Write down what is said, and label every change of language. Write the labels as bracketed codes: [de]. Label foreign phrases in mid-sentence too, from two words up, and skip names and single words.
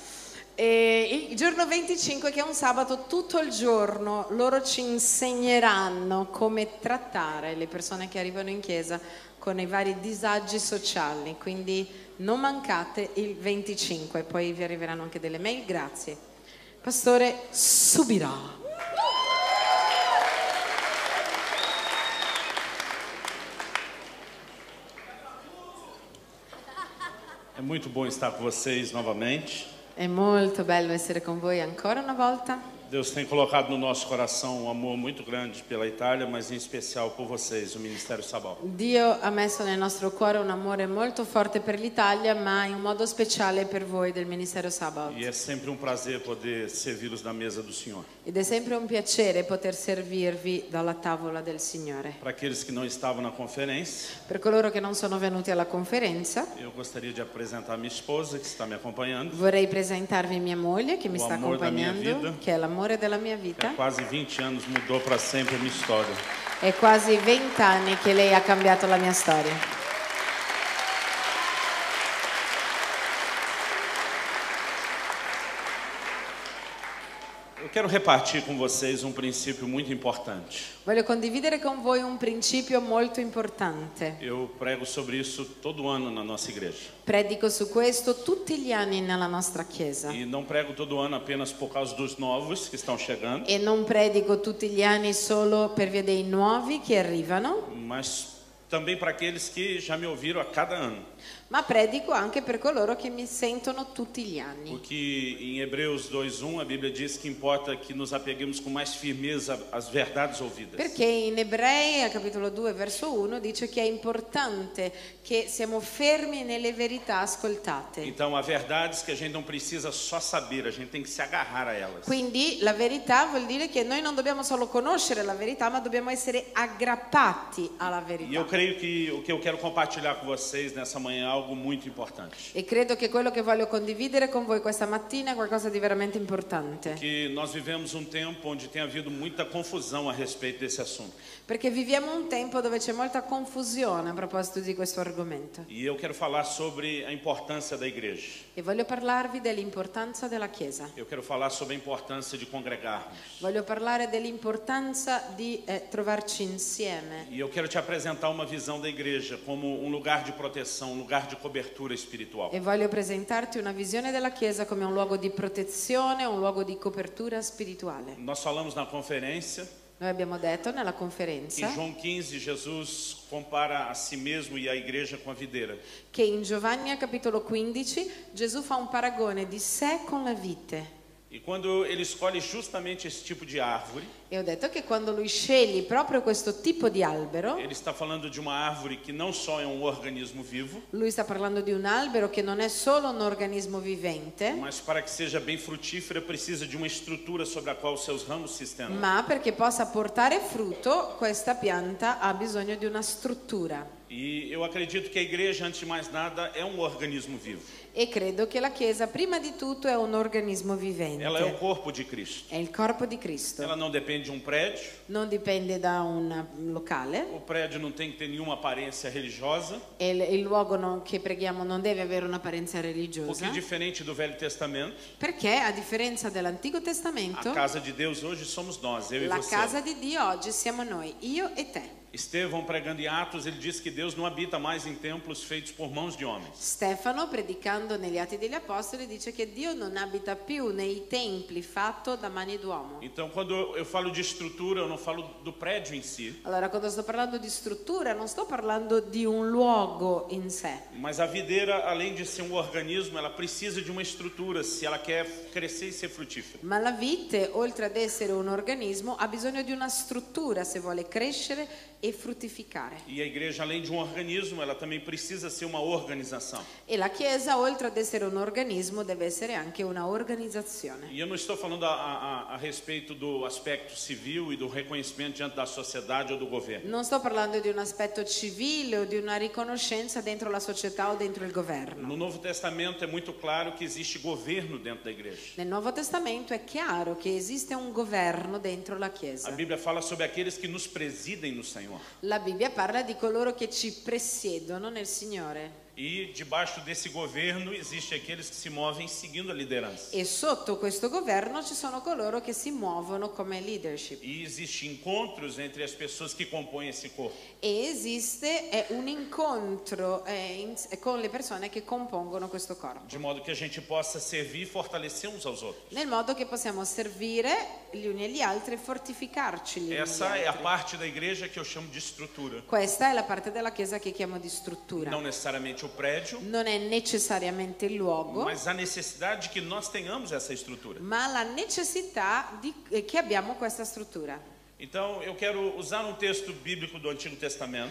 [it] E il giorno 25, che è un sabato, tutto il giorno loro ci insegneranno come trattare le persone che arrivano in chiesa con i vari disagi sociali, quindi non mancate il 25, poi vi arriveranno anche delle mail. Grazie. Pastore Subirà. [pt] É muito bom estar com vocês novamente. [it] È molto bello essere con voi ancora una volta. [pt] Deus tem colocado no nosso coração um amor muito grande pela Itália, mas em especial por vocês, o Ministério Sabal. [it] Dio ha messo nel nostro cuore un amore molto forte per l'Italia, ma in un modo speciale per voi del Ministero Sabal. [pt] E é sempre um prazer poder servi-los na mesa do Senhor. [it] Ed è sempre un piacere poter servirvi dalla tavola del Signore. [pt] Para aqueles que não estavam na conferência, [it] Per coloro che non sono venuti alla conferenza, [pt] eu gostaria de apresentar minha esposa, que está me acompanhando. [it] vorrei presentarvi mia moglie che mi [pt] O [it] sta [pt] amor da mia [it] accompagnando, [pt] vida. [it] che è l'amore della mia [pt] Há [it] vita. [pt] quase 20 anos mudou para sempre a minha história. [it] È quasi 20 anni che lei ha cambiato la mia storia. [pt] Eu quero repartir com vocês um princípio muito importante. [it] Voglio condividere con voi un principio molto importante. [pt] Eu prego sobre isso todo ano na nossa igreja. [it] Predico su questo tutti gli anni nella nostra chiesa. [pt] E não prego todo ano apenas por causa dos novos que estão chegando, [it] E non predico tutti gli anni solo per via dei nuovi che arrivano, [pt] mas também para aqueles que já me ouviram a cada ano. [it] ma predico anche per coloro che mi sentono tutti gli anni. [pt] Porque em Hebreus 2:1 a Bíblia diz que importa que nos apeguemos com mais firmeza às verdades ouvidas. [it] Perché in Ebrei, al capitolo 2, verso 1, dice che è importante che siamo fermi nelle verità ascoltate. [pt] Então há verdades que a gente não precisa só saber, a gente tem que se agarrar a elas. [it] Quindi la verità vuol dire che noi non dobbiamo solo conoscere la verità, ma dobbiamo essere aggrappati alla [pt] E eu [it] verità. [pt] creio que o que eu quero compartilhar com vocês nessa manhã é algo muito importante. [it] E credo che quello che voglio condividere con voi questa mattina è qualcosa di veramente importante. [pt] Que nós vivemos um tempo onde tem havido muita confusão a respeito desse assunto. [it] Perché viviamo un tempo dove c'è molta confusione a proposito di questo argomento. [pt] E eu quero falar sobre a importância da igreja. [it] E voglio parlarvi dell'importanza della Chiesa. [pt] Eu quero falar sobre a importância de congregarmos. [it] Voglio parlare dell'importanza di trovarci insieme. [pt] E eu quero te apresentar uma visão da igreja como um lugar de proteção, um lugar de cobertura espiritual. [it] E voglio presentarti una visione della Chiesa come un luogo di protezione, un luogo di copertura spirituale. [pt] Nós falamos na conferência, [it] Noi abbiamo detto nella [pt] em [it] conferenza [pt] João 15, Jesus compara a si mesmo e a igreja com a videira. [it] che in Giovanni capitolo 15 Gesù fa un paragone di sé con la vite. [pt] E quando ele escolhe justamente esse tipo de árvore, [it] E ho detto che quando lui sceglie proprio questo tipo di albero, [pt] ele está falando de uma árvore que não só é um organismo vivo, [it] lui sta parlando di un albero che non è solo un organismo vivente, [pt] mas para que seja bem frutífera precisa de uma estrutura sobre a qual os seus ramos se estendam. [it] ma perché possa portare frutto, questa pianta ha bisogno di una struttura. [pt] E eu acredito que a igreja, antes de mais nada, é um organismo vivo. [it] E credo che la Chiesa, prima di tutto, è un organismo vivente. [pt] Ela é o corpo de Cristo. [it] È il corpo di Cristo. [pt] Ela não depende de um prédio. [it] Non dipende da un locale. [pt] O prédio não tem que ter nenhuma aparência religiosa. [it] E il luogo che preghiamo non deve avere un'apparenza [pt] Porque [it] religiosa. [pt] diferente do Velho Testamento, [it] Perché, a differenza dell'Antico Testamento, [pt] a casa de Deus hoje somos nós, eu e [it] la [pt] você. [it] casa di Dio oggi siamo noi, io e te. [pt] Estevão, pregando em Atos, ele disse que Deus não habita mais em templos feitos por mãos de homens. [it] Stefano, predicando negli Atti degli Apostoli, dice che Dio non abita più nei templi fatto da mani d'uomo. [pt] Então, quando eu falo de estrutura, eu não falo do prédio em si. [it] Allora, quando sto parlando di struttura, non sto parlando di un luogo in sé. [pt] Mas a videira, além de ser um organismo, ela precisa de uma estrutura se ela quer crescer e ser frutífera. [it] Ma la vite, oltre ad essere un organismo, ha bisogno di una struttura se vuole crescere e fruttificare. [pt] E a igreja, além de um organismo, ela também precisa ser uma organização. [it] E la Chiesa, oltre ad essere un organismo, deve essere anche una organizzazione. [pt] E eu não estou falando a respeito do aspecto civil e do reconhecimento diante da sociedade ou do governo. [it] Non sto parlando di un aspetto civile o di una riconoscenza dentro la società o dentro il governo. [pt] No Novo Testamento é muito claro que existe governo dentro da igreja. [it] Nel Nuovo Testamento è chiaro che esiste un governo dentro la Chiesa. [pt] A Bíblia fala sobre aqueles que nos presidem no Senhor. [it] La Bibbia parla di coloro che ci presiedono nel Signore. [pt] E debaixo desse governo existe aqueles que se movem seguindo a liderança. [it] E sotto questo governo ci sono coloro che si muovono come leadership. [pt] E existem encontros entre as pessoas que compõem esse corpo. [it] E esiste un incontro con le persone che compongono questo corpo. [pt] De modo que a gente possa servir e fortalecer uns aos outros. [it] Nel modo che possiamo servire gli uni agli altri e fortificarci gli uni agli [pt] Essa é a [it] altri. [pt] parte da igreja que eu chamo de estrutura. [it] Questa è la parte della Chiesa che chiamo di struttura. [pt] Não necessariamente o prédio, [it] Non è necessariamente il luogo, [pt] mas a necessidade de que nós tenhamos essa estrutura. [it] ma la necessità che abbiamo questa struttura. [pt] Então, eu quero usar um texto bíblico do Antigo Testamento,